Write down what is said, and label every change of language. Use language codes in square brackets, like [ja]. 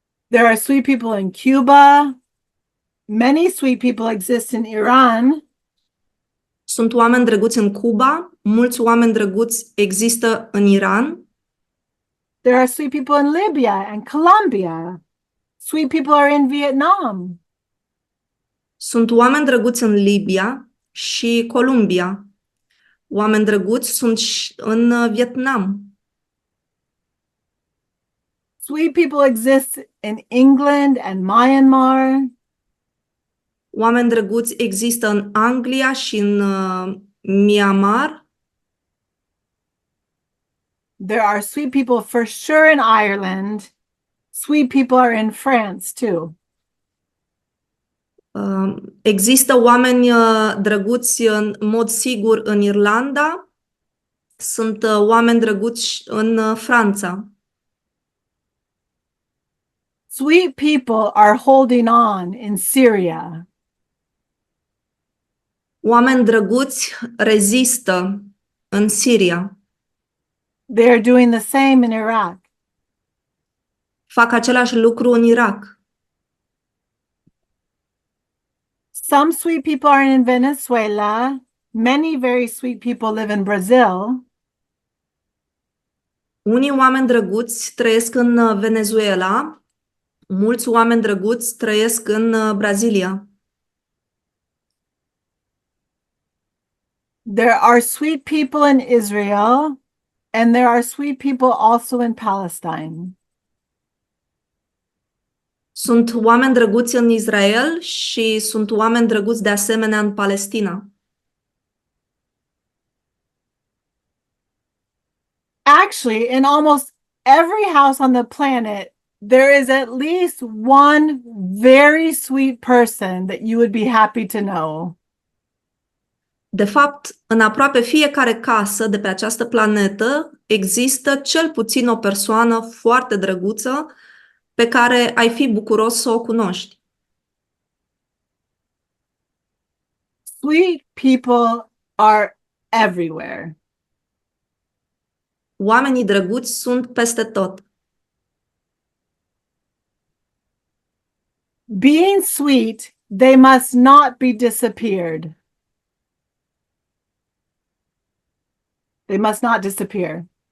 [en] There are sweet people in Cuba. Many sweet people exist in Iran. [ro] Sunt oameni drăguți în Cuba, mulți oameni drăguți există în Iran. [en] There are sweet people in Libya and Colombia. Sweet people are in Vietnam. [ro] Sunt oameni drăguți în Libia și Columbia. Oameni drăguți sunt și în Vietnam. [en] Sweet people exist in England and Myanmar. [ro] Oameni drăguți există în Anglia și în Myanmar. [en] There are sweet people for sure in Ireland. Sweet people are in France too. [ro] Există oameni drăguți în mod sigur în Irlanda. Sunt oameni drăguți în Franța. [en] Sweet people are holding on in Syria. [ro] Oameni drăguți rezistă în Siria. [en] They are doing the same in Iraq. [ro] Fac același lucru în Irak. [en] Some sweet people are in Venezuela. Many very sweet people live in Brazil. [ro] Unii oameni drăguți trăiesc în Venezuela. Mulți oameni drăguți trăiesc în Brazilia. [en] There are sweet people in Israel, and there are sweet people also in Palestine. [ro] Sunt oameni drăguți în Israel și sunt oameni drăguți de asemenea în Palestina. [en] Actually, in almost every house on the planet, there is at least one very sweet person that you would be happy to know. [ro] De fapt, în aproape fiecare casă de pe această planetă există cel puțin o persoană foarte drăguță pe care ai fi bucuros să o cunoști. [en] Sweet people are everywhere. [ro] Oamenii drăguți sunt peste tot. [en] Being sweet, they must not be disappeared. They must not disappear.